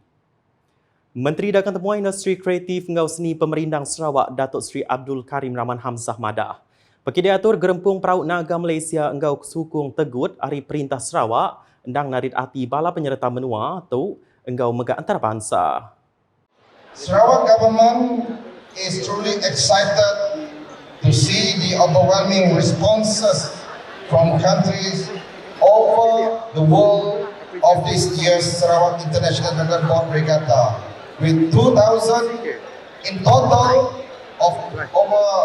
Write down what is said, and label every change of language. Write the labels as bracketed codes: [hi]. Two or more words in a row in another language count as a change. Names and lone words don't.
[iba] Menteri Dagang Temuan Industri Kreatif Engau Seni Pemerindang Sarawak Datuk Seri Abdul Karim Rahman Hamzah madah. Pekit diatur Gerempung Perahu Naga Malaysia Engau Sukung Tegut hari Perintah Sarawak endang narit hati bala penyerta menua tu engkau megak antarabangsa. [en] Sarawak government is truly excited to see the overwhelming responses from countries over the world of this year's Sarawak International Dragon Boat Regatta, with 2,000 in total of over